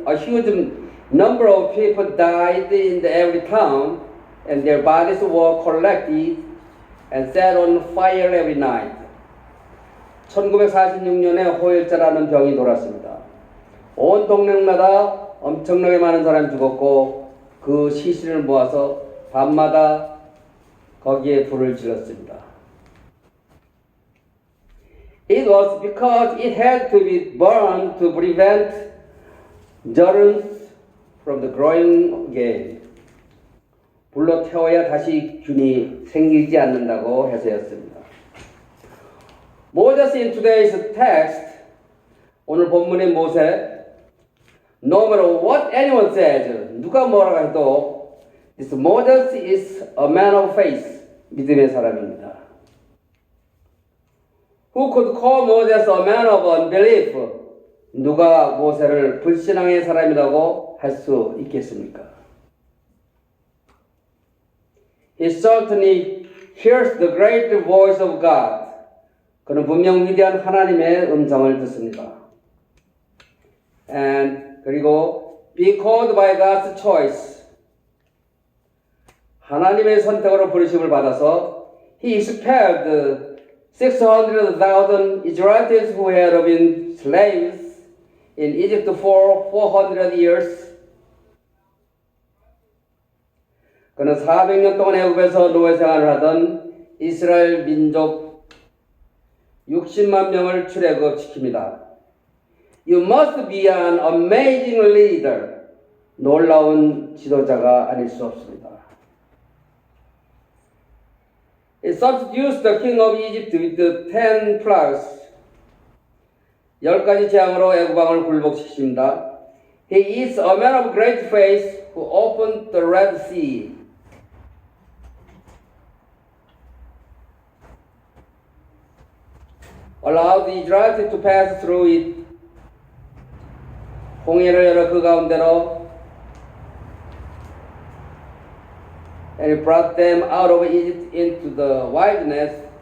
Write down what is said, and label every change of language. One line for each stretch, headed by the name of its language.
English: A huge number of people died in every town, and their bodies were collected and set on fire every night.
Korean: 1946년에 호열자라는 병이 돌았습니다. 온 동네마다 엄청나게 많은 사람이 죽었고 그 시신을 모아서 밤마다 거기에 불을 질렀습니다.
English: It was because it had to be burned to prevent germs from the growing again.
Korean: 불로 태워야 다시 균이 생기지 않는다고 해서였습니다.
English: Moses in today's text,
Korean: 오늘 본문의 모세,
English: no matter what anyone says,
Korean: 누가 뭐라고 해도
English: this Moses is a man of faith,
Korean: 믿음의 사람입니다.
English: Who could call Moses a man of unbelief?
Korean: 누가 모세를 불신앙의 사람이라고 할 수 있겠습니까?
English: He certainly hears the great voice of God.
Korean: 그는 분명 위대한 하나님의 음성을 듣습니다.
English: And
Korean: 그리고
English: being called by God's choice.
Korean: 하나님의 선택으로 부르심을 받아서
English: he expelled 600,000 Israelites who had been slaves in Egypt for 400 years.
Korean: 그는 400년 동안 애굽에서 노예 생활을 하던 이스라엘 민족 60만 명을 출애굽시킵니다.
English: You must be an amazing leader.
Korean: 놀라운 지도자가 아닐 수 없습니다.
English: It substitutes the king of Egypt with the 10 plagues.
Korean: 10가지 재앙으로 애굽 왕을 굴복시킵니다.
English: He is a man of great faith who opened the Red Sea. Allowed the Israelites to pass through it.
Korean: 홍해를 열어 그 가운데로
English: and he brought them out of Egypt into the wilderness.